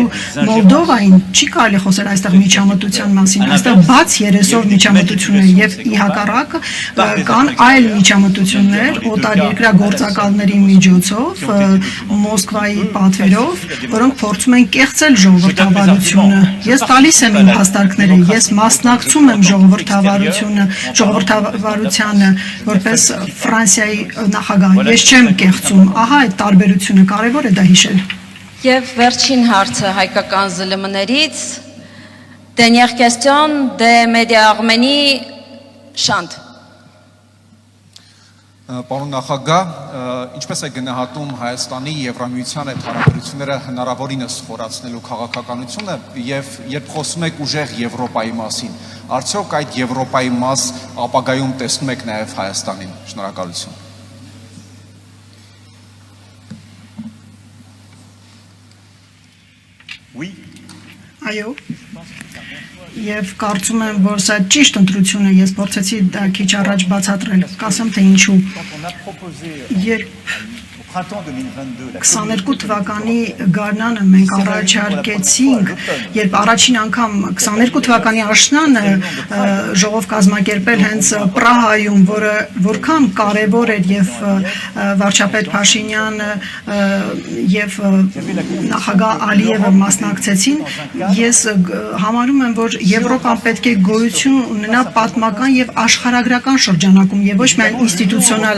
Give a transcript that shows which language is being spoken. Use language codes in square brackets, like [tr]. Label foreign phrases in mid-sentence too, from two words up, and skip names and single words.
[hy] Մոլդովային, չի կարելի խոսել այստեղ միջամտության մասին, այստեղ բաց երեսով միջամտություն է եւ ի հակառակը կան այլ միջամտություններ օտարերկրյա գործակալների միջոցով, Մոսկվայի պատվերով, որոնք փորձում են կեղծել ժողովրդավարությունը։ Ես տալիս եմ իմ հաստատքները, ես մասնակցում եմ ժողովրդավարությանը, որպես Ֆրանսիայի նախագահ, ես չեմ կեղծում, ահա այդ տարբերությունը, կարևոր է դա հիշել։ Եվ վերջին հարցը հայկական ԶԼՄ-ներից, [fr] dernière question de Média Arménie, [hy] Շանթ։ Պարոն նախագահ, ինչպես է գնահատում Հայաստանի Եվրամիության հետ հարաբերությունները հնարավորինս խորացնելու քաղաքականությունը եւ երբ խոսում եք ուժեղ Եվրոպայի մասին, արդյոք այդ Եվրոպայի մաս ապագայում տեսնում եք նաեւ Հայաստանին։ Շնորհակալություն։ [fr] Oui. [hy] Այո։ Եվ կարծում եմ, որ սա ճիշտ ընտրություն է, ես փորձեցի դա քիչ առաջ բացատրել, կասեմ թե ինչու։ Երբ [fr] printemps 2022, la [hy] 22 թվականի գարնանը մենք առաջարկեցինք, երբ առաջին անգամ 22 թվականի աշնանը ժողով կազմակերպել հենց Պրահայում, որը որքան կարևոր էր եւ վարչապետ Փաշինյանը եւ նախագահ Ալիևը մասնակցեցին, ես համարում եմ, որ Եվրոպան պետք է գոյություն ունենա պատմական եւ աշխարհագրական շրջանակում եւ ոչ միայն ինստիտուցիոնալ